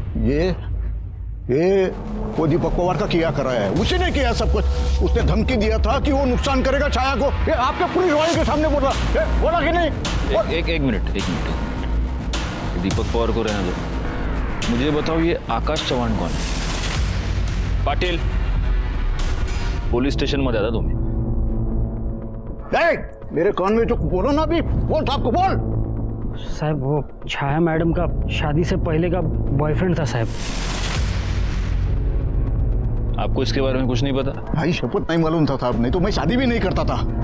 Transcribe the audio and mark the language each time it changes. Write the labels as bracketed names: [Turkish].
[Hindi] ये वो दीपक पवार का किया कराया है, उसी ने किया सब कुछ। उसने धमकी दिया था कि वो नुकसान करेगा छाया को। ये आपके पुलिस वाले के सामने बोला कि नहीं? एक मिनट। दीपक पवार को रहने दो। मुझे बताओ ये आकाश चव्हाण कौन है? [Marathi] पाटिल, पोलीस स्टेशनमध्ये आता तुम्ही। [Hindi] मेरे कान में जो बोलो ना अभी, बोल साहब को बोल। साहब वो छाया मैडम का शादी से पहले का बॉयफ्रेंड था साहब। आपको इसके बारे में कुछ नहीं पता? भाई शपथ नहीं मालूम था साहब, नहीं तो मैं शादी भी नहीं करता था।